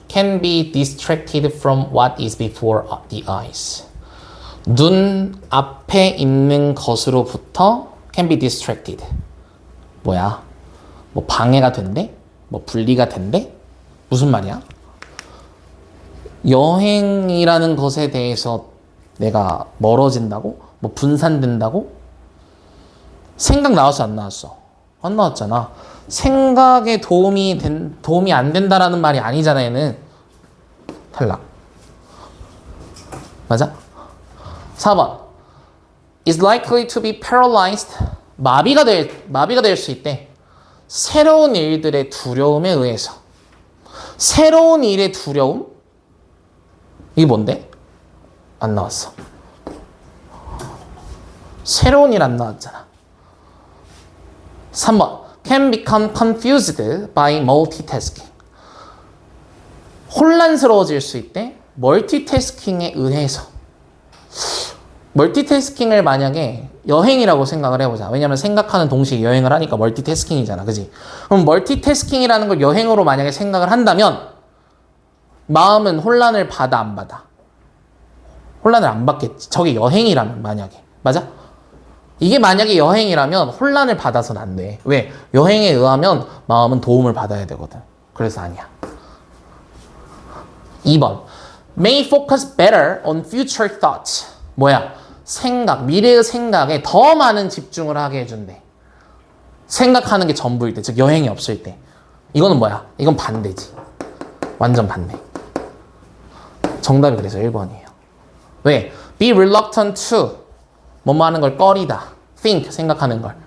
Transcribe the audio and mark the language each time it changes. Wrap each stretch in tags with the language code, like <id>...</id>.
<en>Can be distracted from what is before the eyes.</en> <ko>눈 앞에 있는 것으로부터</ko> <en>can be distracted.</en> <ko>뭐야? 뭐 방해가 된대? 뭐 분리가 된대? 무슨 말이야? 여행이라는 것에 대해서 내가 멀어진다고? 뭐 분산된다고? 생각 나왔어, 안 나왔어? 안 나왔잖아. 생각에 도움이 안 된다라는 말이 아니잖아, 얘는. 탈락. 맞아? 4번.</ko> <en>is likely to be paralyzed.</en> <ko>마비가 될 수 있대. 새로운 일들의 두려움에 의해서. 새로운 일의 두려움? 이게 뭔데? 안 나왔어. 새로운 일 안 나왔잖아. 3번.</ko> <en>can become confused by multitasking.</en> <ko>혼란스러워질 수 있대. 멀티태스킹에 의해서. 멀티태스킹을 만약에 여행이라고 생각을 해보자. 왜냐면 생각하는 동시에 여행을 하니까 멀티태스킹이잖아. 그지? 그럼 멀티태스킹이라는 걸 여행으로 만약에 생각을 한다면 마음은 혼란을 받아 안 받아? 혼란을 안 받겠지. 저게 여행이라면 만약에. 맞아? 이게 만약에 여행이라면 혼란을 받아서는 안 돼. 왜? 여행에 의하면 마음은 도움을 받아야 되거든. 그래서 아니야. 2번.</ko> <en>May focus better on future thoughts.</en> <ko>뭐야? 생각, 미래의 생각에 더 많은 집중을 하게 해준대. 생각하는 게 전부일 때, 즉 여행이 없을 때. 이거는 뭐야? 이건 반대지. 완전 반대. 정답이 그래서 1번이에요. 왜?</ko> <en>Be reluctant to</en> <ko>뭐뭐 하는 걸 꺼리다. think, 생각하는 걸.</ko>